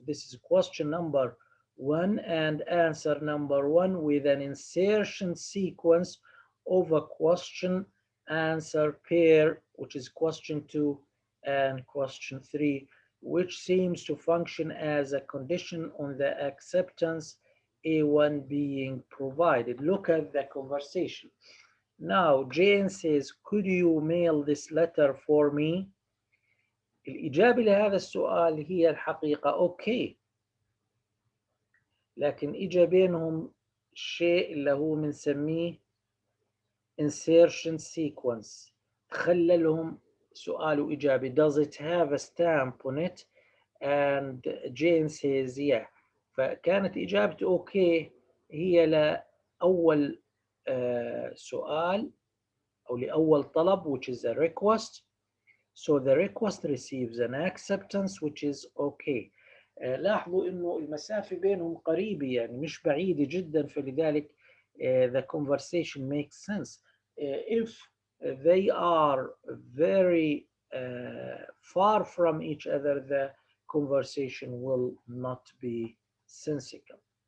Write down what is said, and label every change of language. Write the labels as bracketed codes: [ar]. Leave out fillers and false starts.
[en] This is question number 1 and answer number 1 with an insertion sequence of a question answer pair, which is question 2 and question 3, which seems to function as a condition on the acceptance A1 being provided. Look at the conversation. Now Jane says, could you mail this letter for me? [ar] الإجابة لهذا السؤال هي الحقيقة okay. لكن إجا بينهم شيء اللي هو بنسميه insertion sequence. تخللهم سؤال وإجابة. [en] Does it have a stamp on it? And Jane says yeah. [ar] فكانت إجابته أوكي هي لأول سؤال أو لأول طلب [en] which is a request. So the request receives an acceptance which is okay. [ar] لاحظوا إنه المسافة بينهم قريبة يعني مش بعيدة جدا فلذلك [en] the conversation makes sense. If they are very far from each other, the conversation will not be sensical.